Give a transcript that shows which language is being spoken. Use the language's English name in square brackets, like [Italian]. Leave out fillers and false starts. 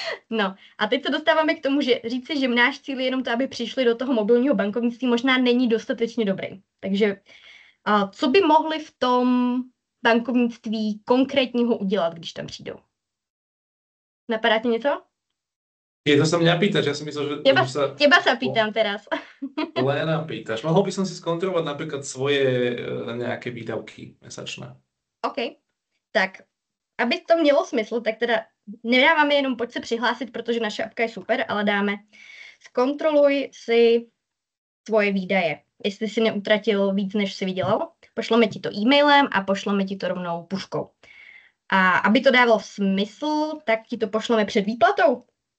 [Czech] No a teď se dostáváme k tomu, že říci, že náš cíl je jenom to, aby přišli do toho mobilního bankovnictví, možná není dostatečně dobrý. Takže co by mohli v tom bankovnictví konkrétního udělat, když tam přijdou? Napadá ti něco? [Slovak] Je to sa mňa pýtaš, ja som myslel, že Teba sa pýtam teraz. Lena pýtaš. Mohol by som si skontrolovať napríklad svoje nejaké výdavky mesačné. [Czech] OK, tak aby to mělo smysl, tak teda nedáváme jenom pojď se přihlásit, protože naše apka je super, ale dáme zkontroluj si svoje výdaje, jestli si neutratil víc, než si vydělal. Pošleme ti to e-mailem a pošleme ti to rovnou puškou. A aby to dávalo smysl, tak ti to pošleme před výplatou.